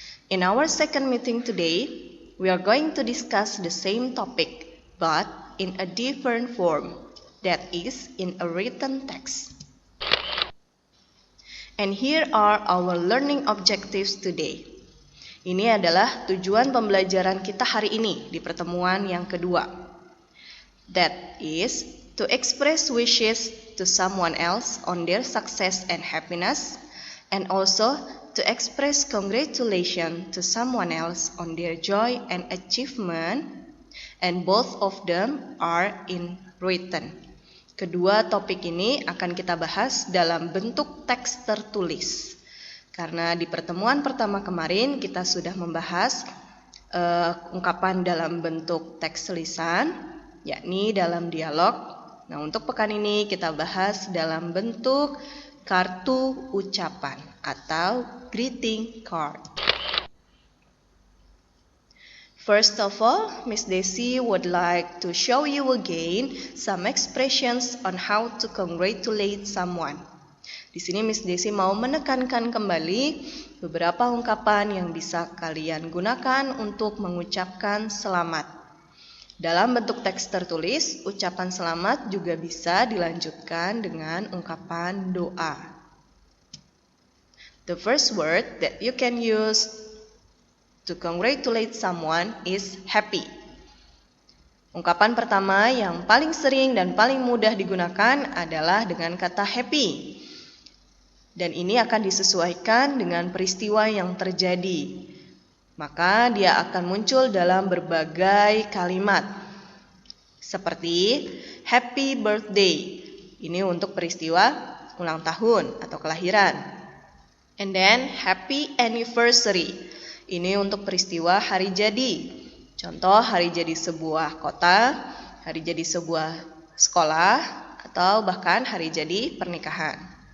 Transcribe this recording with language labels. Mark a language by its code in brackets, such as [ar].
[en] In our second meeting today, we are going to discuss the same topic, but in a different form, that is, in a written text. And here are our learning objectives today. [id] Ini adalah tujuan pembelajaran kita hari ini di pertemuan yang kedua. [en] That is, to express wishes to someone else on their success and happiness, and also to express congratulations to someone else on their joy and achievement, and both of them are in written. [id] Kedua topik ini akan kita bahas dalam bentuk teks tertulis. Karena di pertemuan pertama kemarin kita sudah membahas ungkapan dalam bentuk teks lisan, yakni dalam dialog. Nah, untuk pekan ini kita bahas dalam bentuk kartu ucapan atau greeting card. [en] First of all, Miss Desi would like to show you again some expressions on how to congratulate someone. [id] Di sini Miss Desi mau menekankan kembali beberapa ungkapan yang bisa kalian gunakan untuk mengucapkan selamat. Dalam bentuk teks tertulis, ucapan selamat juga bisa dilanjutkan dengan ungkapan doa. [en] The first word that you can use to congratulate someone is happy. [id] Ungkapan pertama yang paling sering dan paling mudah digunakan adalah dengan kata happy. Dan ini akan disesuaikan dengan peristiwa yang terjadi. Maka dia akan muncul dalam berbagai kalimat. Seperti [en] happy birthday. [id] Ini untuk peristiwa ulang tahun atau kelahiran. [en] And then happy anniversary. [id] Ini untuk peristiwa hari jadi. Contoh hari jadi sebuah kota, hari jadi sebuah sekolah, atau bahkan hari jadi pernikahan.